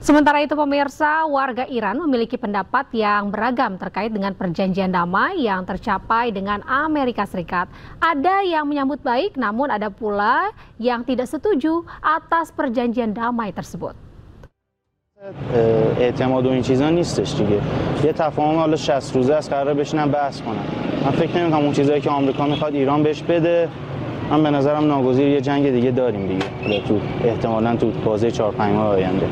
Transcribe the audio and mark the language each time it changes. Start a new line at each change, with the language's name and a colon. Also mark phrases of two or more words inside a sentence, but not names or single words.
Indonesian: Sementara itu pemirsa, warga Iran memiliki pendapat yang beragam terkait dengan perjanjian damai yang tercapai dengan Amerika Serikat. Ada yang menyambut baik, namun ada pula yang tidak setuju atas perjanjian damai tersebut.
Persian: اعتماد و این چیزا نیستش دیگه. یه تفاهم حالا 60 روزه است قراره بشینن بحث کنن. من فکر نمی‌کنم اون چیزایی که آمریکا میخواد ایران بهش بده. من به نظرم ناگزیر یه جنگ دیگه داریم دیگه. حالا تو احتمالاً تو بازه 4-5 ماه آینده.